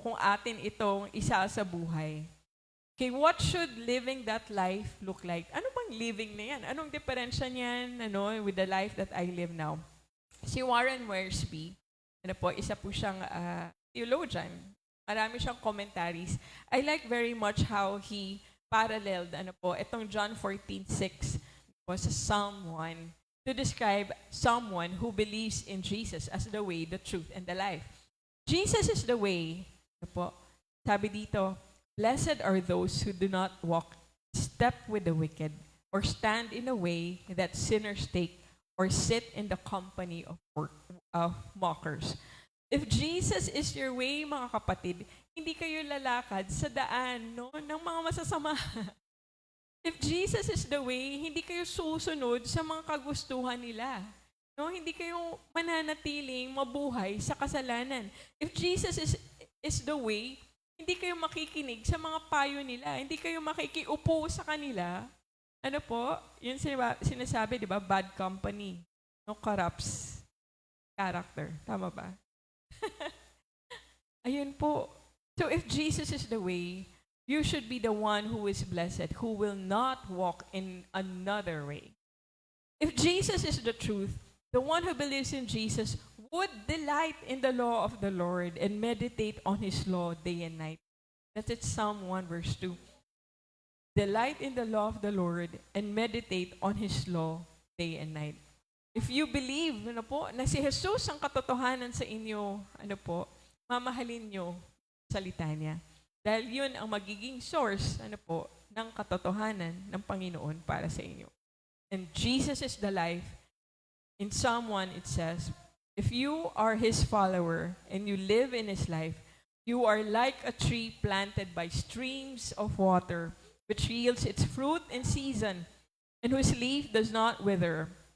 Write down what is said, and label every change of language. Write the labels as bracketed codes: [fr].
[tl] Kung atin itong isa sa buhay. [en] Okay, what should living that life look like? [tl] Ano bang living na yan? Anong diferensya niyan [en] with the life that I live now? [tl] Si Warren Wiersbe, isa po siyang theologian. Marami siyang commentaries. [en] I like very much how he paralleled itong John 14:6 sa Psalm 1 to describe someone who believes in Jesus as the way, the truth, and the life. Jesus is the way. Sabi dito, blessed are those who do not walk step with the wicked or stand in a way that sinners take or sit in the company of mockers. If Jesus is your way, [tl] mga kapatid, hindi kayo lalakad sa daan ng mga masasama. [en] If Jesus is the way, [tl] hindi kayo susunod sa mga kagustuhan nila. Hindi kayo mananatiling mabuhay sa kasalanan. [en] If Jesus is the way, [tl] hindi kayo makikinig sa mga payo nila. Hindi kayo makikiupo sa kanila. Yun sinasabi, di ba? [en] Bad company. Corrupts character. [tl] Tama ba? Ayun po. [en] So if Jesus is the way, you should be the one who is blessed, who will not walk in another way. If Jesus is the truth, the one who believes in Jesus would delight in the law of the Lord and meditate on His law day and night. That's it, Psalm 1 verse 2. Delight in the law of the Lord and meditate on His law day and night. If you believe [tl] na si Jesus ang katotohanan sa inyo, mamahalin nyo salita niya. Dahil yun ang magiging source ng katotohanan ng Panginoon para sa inyo. [en] And Jesus is the life. In Psalm 1 it says, if you are His follower and you live in His life, you are like a tree planted by streams of water, which yields its fruit in season, and whose leaf does not wither.